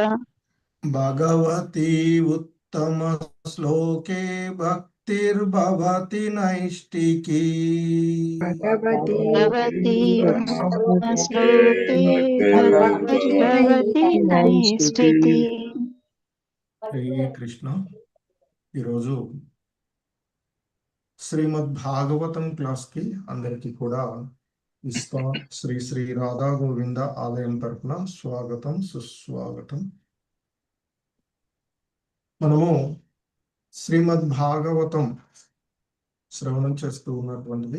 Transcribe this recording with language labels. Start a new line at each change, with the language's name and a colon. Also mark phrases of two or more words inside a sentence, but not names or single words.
Sanskrit: भगवती उत्तम श्लोके भक्तिर्भवति नैष्टिकी। भगवती श्लोके भक्तिर्भवति नैष्ठिकी। हरे कृष्ण।
Telugu: ఈరోజు శ్రీమద్ భాగవతం క్లాస్కి అందరికీ కూడా ఇస్కాన్ శ్రీ శ్రీ రాధా గోవింద ఆలయం తరపున స్వాగతం సుస్వాగతం. మనము శ్రీమద్ భాగవతం శ్రవణం చేస్తూ ఉన్నటువంటిది.